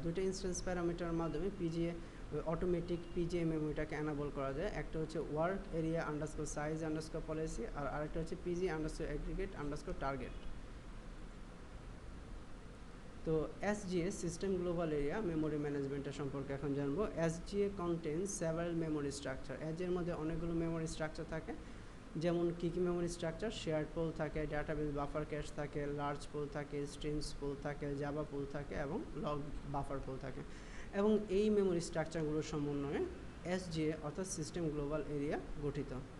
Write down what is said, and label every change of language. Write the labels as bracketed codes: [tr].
[bn] দুটো ইনস্ট্যান্স প্যারামিটারের মাধ্যমে অটোমেটিক PGA মেমোরিটাকে এনাবল করা যায়। একটা হচ্ছে work area underscore size underscore policy, আর আরেকটা হচ্ছে PGA underscore aggregate underscore target. তো SGA system global area memory ম্যানেজমেন্টের সম্পর্কে এখন জানবো। [en] SGA contains several memory structure. [bn] এর মধ্যে অনেকগুলো মেমোরি স্ট্রাকচার থাকে। যেমন কী কী মেমোরি স্ট্রাকচার? শেয়ার্ড পুল থাকে, ডাটাবেস বাফার ক্যাশ থাকে, লার্জ পুল থাকে, স্ট্রিমস পুল থাকে, জাভা পুল থাকে এবং লগ বাফার পুল থাকে। এবং এই মেমোরি স্ট্রাকচারগুলোর সমন্বয়ে SGA অর্থাৎ সিস্টেম গ্লোবাল এরিয়া গঠিত।